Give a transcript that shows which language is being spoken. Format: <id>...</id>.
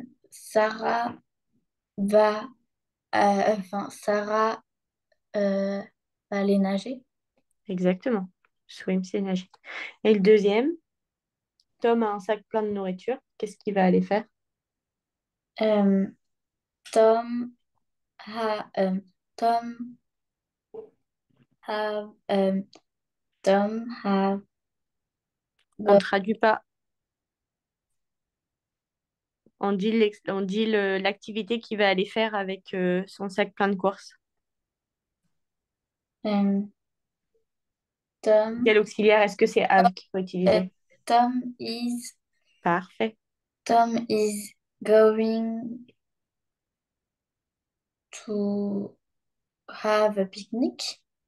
<fr>Sarah va, Sarah va aller nager. Exactement. Swim, c'est nager. Et le deuxième, Tom a un sac plein de nourriture. Qu'est-ce qu'il va aller faire?</fr> <en>Euh, Tom ha, Tom have, Tom have</en> <fr>On</fr> <en>go,</en> <fr>traduit pas. On dit l'activité qu'il va aller faire avec son sac plein de courses.</fr> <en>um, Tom,</en> <fr>Quel auxiliaire est-ce que c'est have qu'il faut uh, utiliser?</fr> <en>Tom is,</en> <fr>Parfait.</fr> <en>Tom is going to have a picnic.</en>